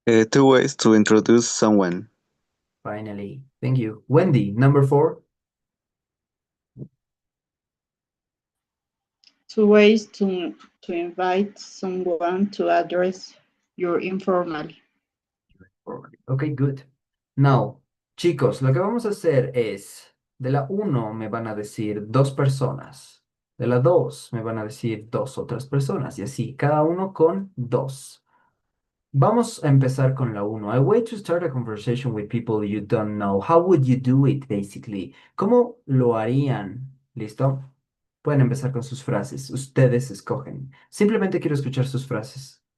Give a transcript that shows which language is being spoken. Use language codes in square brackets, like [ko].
[en] Two ways to introduce someone. Finally. Thank you. Wendy, number four. Two ways to invite someone to address your informal. Ok, good. [es] Now, chicos, lo que vamos a hacer es, de la uno me van a decir dos personas, de la dos me van a decir dos otras personas, y así, cada uno con dos. Vamos a empezar con la uno. [en] A way to start a conversation with people you don't know. How would you do it, basically? [es] ¿Cómo lo harían? ¿Listo? Pueden empezar con sus frases. Ustedes escogen. Simplemente quiero escuchar sus frases.